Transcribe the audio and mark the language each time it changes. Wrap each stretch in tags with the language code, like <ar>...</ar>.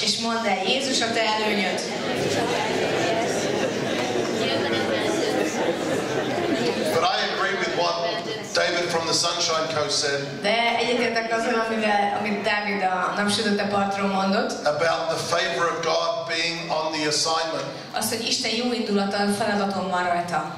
<hu>És mondd el, Jézus a te előnyöd.</hu> <en>But I agree with what David from the Sunshine Coast said.</en> <hu>De egyetértek azzal, amit Dávid a napsütötte partról mondott.</hu> <en>About the favor of God being on the assignment.</en> <hu>Azt, hogy Isten jó indulata, feladatom van rajta.</hu>